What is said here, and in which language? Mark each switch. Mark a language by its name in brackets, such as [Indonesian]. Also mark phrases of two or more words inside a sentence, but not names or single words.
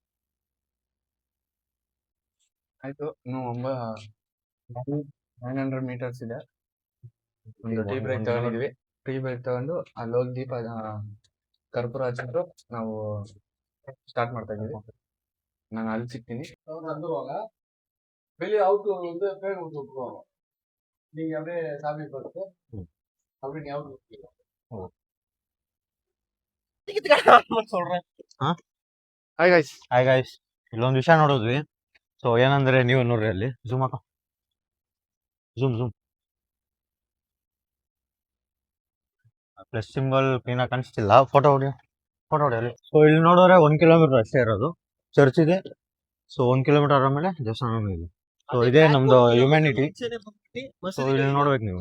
[Kannada] ಆಯ್ತು ಇನ್ನು 900 ಮೀಟರ್ಸ್ ಇದೆ ಒಂದು [English] tea break [Kannada] ತಗೊಂಡಿದ್ವಿ [English] tea break [Kannada] ತಗೊಂಡು ಅಲ್ಲಿ ಹೋಗಿ ದೀಪ ಕರ್ಪೂರ ಹಚ್ಚಿದ್ರು ನಾವು ಸ್ಟಾರ್ಟ್ ಮಾಡ್ತಾ ಇದೀವಿ ನಾನು ಅಲ್ಲಿ ಸಿಗ್ತೀನಿ [Tamil] வெளியே அவுட் வந்து பேர் கொடுத்துருக்கோம் நீங்க அப்படியே சாமி பார்த்து அப்படி ஞாபகம் சொல்றேன் [English] hi guys [Kannada] ಇಲ್ಲೊಂದು ವಿಷಯ ನೋಡಿದ್ವಿ ಸೊ ಏನಂದ್ರೆ ನೀವು ನೋಡ್ರಿ ಅಲ್ಲಿ ಝೂಮ್ ಹಾಕೋ [English] zoom plus symbol [Kannada] ಕ್ಲೀನಾಗಿ ಕಾಣಿಸ್ತಿಲ್ಲ ಫೋಟೋ ಹೊಡಿ ಅಲ್ಲಿ ಸೊ ಇಲ್ಲಿ ನೋಡಿದ್ರೆ 1 ಕಿಲೋಮೀಟರ್ ಅಷ್ಟೇ ಇರೋದು ಚರ್ಚ್ ಇದೆ ಸೊ 1 ಕಿಲೋಮೀಟರ್ ಆದ್ಮೇಲೆ ದೇವಸ್ಥಾನ ಇದೆ ಸೊ ಇದೇ ನಮ್ದು ಹ್ಯುಮ್ಯಾನಿಟಿ ಸೊ ಇಲ್ಲಿ ನೋಡ್ಬೇಕು ನೀವು